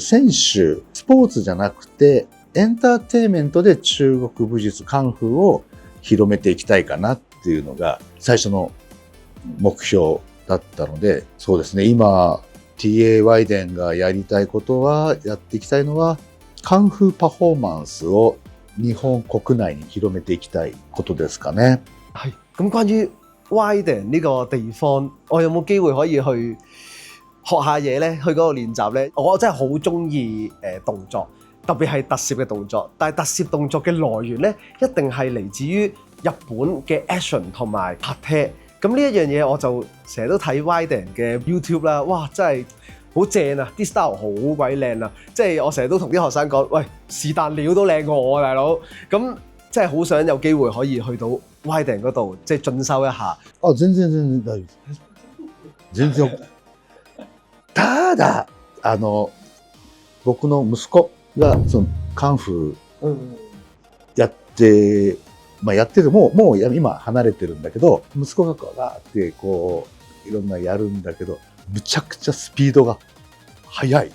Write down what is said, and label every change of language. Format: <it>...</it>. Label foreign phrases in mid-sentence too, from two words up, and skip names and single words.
<ja>スポーツじゃなくて、エンターテインメントで中国武術、カンフーを広めていきたいかなっていうのが最初の目標だったので、そうですね、今 TA ワイデンがやりたいことは、やっていきたいのはカンフーパフォーマンスを日本國內に広めていきたいことですかね。</ja> <yue>係咁關於 Widen 呢個地方，我有冇機會可以去學下嘢呢？去嗰度練習呢？我真係好中意動作，特別係特攝嘅動作。但係特攝動作嘅來源呢，一定係嚟自於日本嘅 action 同埋拍拖。咁呢一樣嘢我就成日都睇 Widen 嘅 YouTube 啦，哇！真係好正啊！啲 style 好鬼靚啊！即係我成日都同啲學生講，喂，是但料都靚過我啊，大佬！咁即係好想有機會可以去到 Widen 嗰度，即係進修一下。</yue> <ja>あ、全然大丈夫です。全然。ただ僕の息子がそのカンフーやって、やっててもう今離れてるんだけど、息子がこうわーってこういろんなやるんだけど、むちゃくちゃスピードが速い。</ja>